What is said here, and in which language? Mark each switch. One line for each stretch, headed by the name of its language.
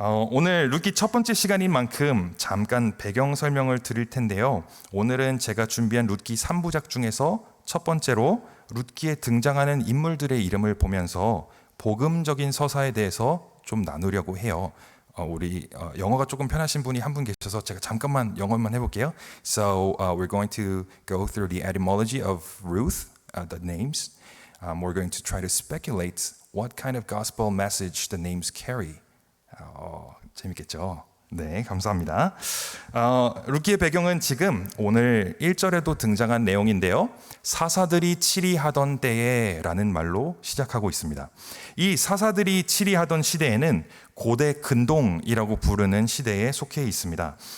Korean: 오늘 룻기 첫 번째 시간인 만큼 잠깐 배경 설명을 드릴 텐데요. 오늘은 제가 준비한 룻기 3부작 중에서 첫 번째로 룻기에 등장하는 인물들의 이름을 보면서 복음적인 서사에 대해서 좀 나누려고 해요. 우리 영어가 조금 편하신 분이 한 분 계셔서 제가 잠깐만 영어만 해볼게요.
English: So we're going to go through the etymology of Ruth, the names. We're going to try to speculate what kind of gospel message the names carry.
Korean: 재밌겠죠? 네, 감사합니다. 룻기의 배경은 지금 오늘 1절에도 등장한 내용인데요. 사사들이 치리하던 때에 라는 말로 시작하고 있습니다. 이 사사들이 치리하던 시대에는 고대 근동이라고 부르는 시대에 속해 있습니다.